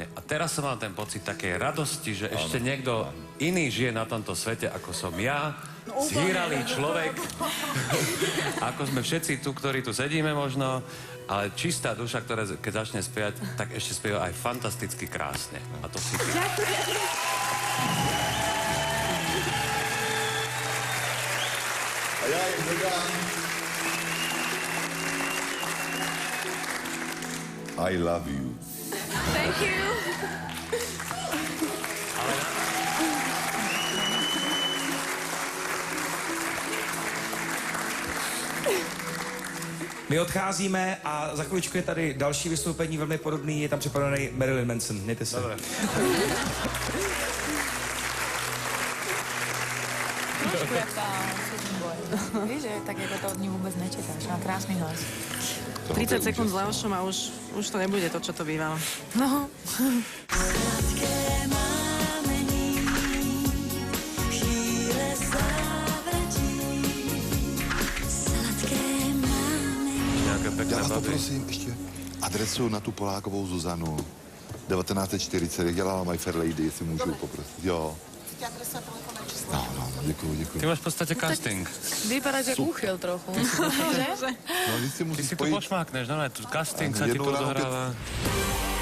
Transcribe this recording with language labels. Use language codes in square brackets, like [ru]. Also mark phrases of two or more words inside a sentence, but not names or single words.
[sk] A teraz som mal ten pocit takej radosti, že ešte niekto iný žije na tomto svete, ako som ja. Zhýralý človek. Ako sme všetci tu, ktorí tu sedíme možno. Ale čistá duša, ktorá keď začne spievať, tak ešte spieva aj fantasticky krásne. A to si ty. [cs] A já jim dodám, [en] I love you. Thank you. [cs] My odcházíme a za chviličku je tady další vystoupení velmi podobný, je tam připravený Marilyn Manson. Mějte se. [sk] Dobre. [cs] Trošku jak tá Susan Boyle. [sk] Víš, že tak ako to od ní vôbec nečekáš. Má krásny hlas. 30 sekúnd s Leošom a už to nebude to, čo to bývalo. No. Nejaké pekné [cs] Já vás baby. poprosím ještě adresu na tu Polákovou Zuzanu. 1940, jak dělala My Fair Lady, jestli můžu poprosit. Jo. No, děkuju. [sk] Ty máš v podstate casting. [cs] Vypadáš jak úchyl trochu. No, vy si Ty musí si tu spojit pošmákneš, no, tu casting [sk] Áno, sa ti jednou tu ráno, odohráva.